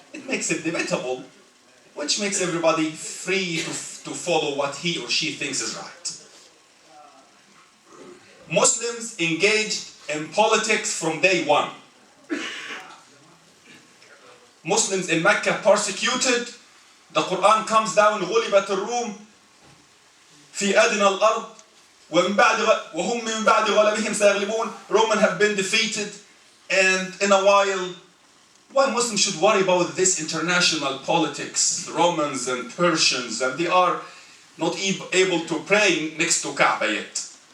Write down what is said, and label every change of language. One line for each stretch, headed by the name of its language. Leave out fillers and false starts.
English: It makes it debatable, which makes everybody free to follow what he or she thinks is right. Muslims engaged in politics from day one. Muslims in Mecca persecuted. The Quran comes down,
Arabic: غُلِبَتِ الرُّومُ فِي أَدْنَى الْأَرْضِ وَهُمْ مِنْ بَعْدِ غَلَبِهِمْ سَيَغْلِبُونَ.
English: Romans have been defeated, and in a while, why Muslims should worry about this international politics? The Romans and Persians, and they are not able to pray next to Kaaba yet.